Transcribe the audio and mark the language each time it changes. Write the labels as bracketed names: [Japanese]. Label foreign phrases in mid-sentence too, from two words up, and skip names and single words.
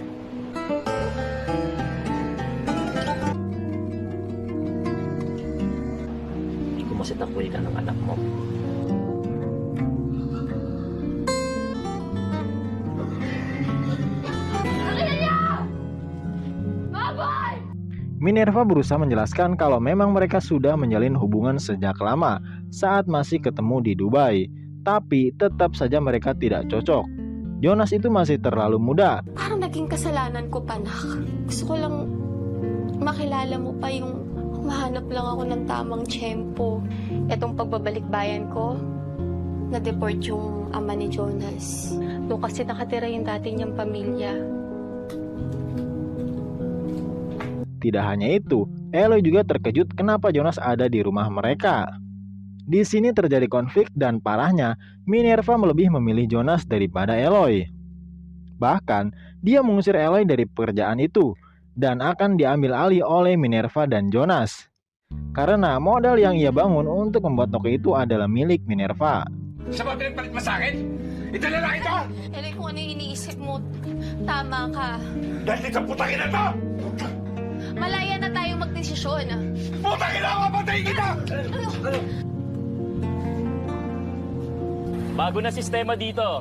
[Filipino] Hindi ko masitakulitan ng anak mo. [Indonesian] Minerva berusaha menjelaskan kalau memang mereka sudah menjalin hubungan sejak lama saat masih ketemu di Dubai. Tapi tetap saja mereka tidak cocok. Jonas itu masih terlalu muda. [Filipino] Parang naging kasalanan ko, panak. Gusto ko lang makilala mo pa yung mahanap lang ako ng tamang tiyempo. Etong pagbabalik bayan ko, na-deport yung ama ni Jonas. Doon kasi nakatira yung dati niyang pamilya. [Indonesian] Tidak hanya itu, Eloy juga terkejut kenapa Jonas ada di rumah mereka. Di sini terjadi konflik dan parahnya, Minerva lebih memilih Jonas daripada Eloy. Bahkan, dia mengusir Eloy dari pekerjaan itu dan akan diambil alih oleh Minerva dan Jonas. Karena modal yang ia bangun untuk membuat toko itu adalah milik Minerva. [Filipino] Siya ba pinagpalit mo sa akin? Ito na lang ito! Eloy, kung ano yung iniisip mo, tama ka. Dahil dito sa putangin na to! Malaya na tayong magdesisyon. Putangin na ako! Patayin kita! Bago na sistema dito.